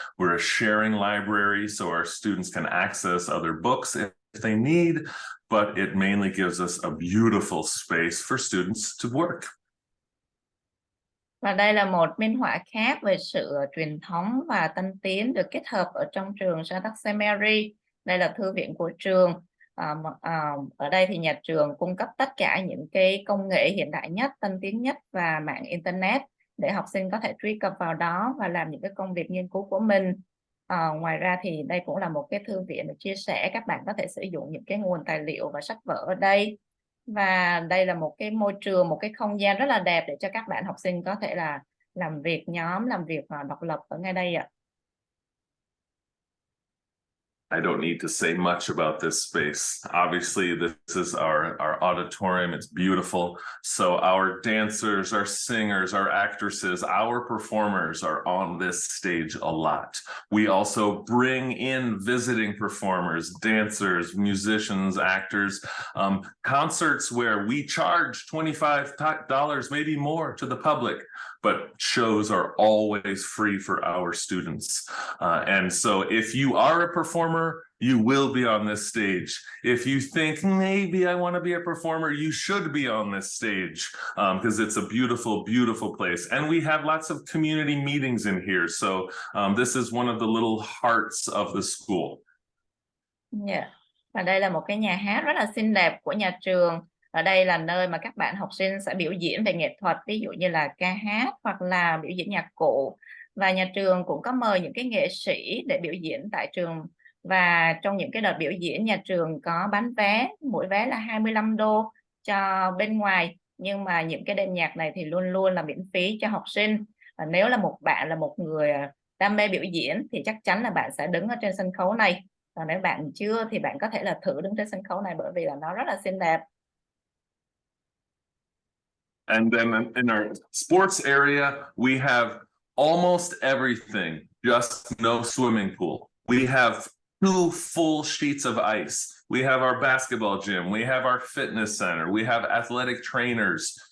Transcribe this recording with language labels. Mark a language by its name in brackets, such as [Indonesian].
[English] We're a sharing library, so our students can access other books if they need, but it mainly gives us a beautiful space for students to work. [Vietnamese] Và đây là một minh họa khác về sự truyền thống và tân tiến được kết hợp ở trong trường Shattuck-St. Mary. Đây là thư viện của trường. Ở đây thì nhà trường cung cấp tất cả những cái công nghệ hiện đại nhất, tân tiến nhất và mạng Internet để học sinh có thể truy cập vào đó và làm những cái công việc nghiên cứu của mình. Ngoài ra thì đây cũng là một cái thư viện để chia sẻ, các bạn có thể sử dụng những cái nguồn tài liệu và sách vở ở đây. Và đây là một cái môi trường, một cái không gian rất là đẹp để cho các bạn học sinh có thể là làm việc nhóm, làm việc độc lập ở ngay đây ạ. [English] I don't need to say much about this space. Obviously, this is our auditorium. It's beautiful. So our dancers, our singers, our actresses, our performers are on this stage a lot. We also bring in visiting performers, dancers, musicians, actors, concerts where we charge $25, maybe more, to the public, but shows are always free for our students. And so if you are a performer, you will be on this stage. If you think maybe I want to be a performer, you should be on this stage because it's a beautiful, beautiful place. And we have lots of community meetings in here. So this is one of the little hearts of the school. Yeah. [Vietnamese] Và đây là một cái nhà hát rất là xinh đẹp của nhà trường. Ở đây là nơi mà các bạn học sinh sẽ biểu diễn về nghệ thuật, ví dụ như là ca hát hoặc là biểu diễn nhạc cụ. Và nhà trường cũng có mời những cái nghệ sĩ để biểu diễn tại trường. Và trong những cái đợt biểu diễn, nhà trường có bán vé, mỗi vé là 25 đô cho bên ngoài. Nhưng mà những cái đêm nhạc này thì luôn luôn là miễn phí cho học sinh. Và nếu là bạn là một người đam mê biểu diễn thì chắc chắn là bạn sẽ đứng ở trên sân khấu này. Còn nếu bạn chưa thì bạn có thể là thử đứng trên sân khấu này bởi vì là nó rất là xinh đẹp. [English] And then in our sports area, we have almost everything, just no swimming pool. We have 2 full sheets of ice. We have our basketball gym. We have our fitness center. We have athletic trainers.